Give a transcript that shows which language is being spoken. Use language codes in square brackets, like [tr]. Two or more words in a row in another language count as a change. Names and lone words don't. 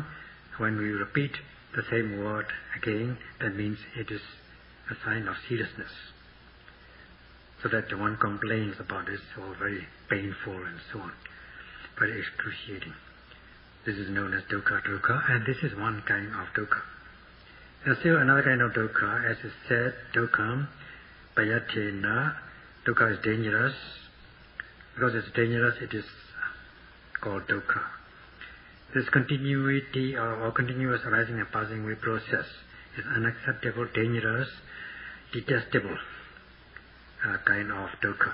[en] When we repeat the same word again, that means it is a sign of seriousness. So that one complains about this, or very painful and so on, very excruciating. This is known as dukkha, and this is one kind of dukkha. There's still another kind of dukkha, as is said, [pi] dukkha payatena. [en] Dukkha is dangerous. Because it's dangerous, it is called dukkha. This continuity or continuous arising and passing away process is unacceptable, dangerous, detestable kind of dukkha.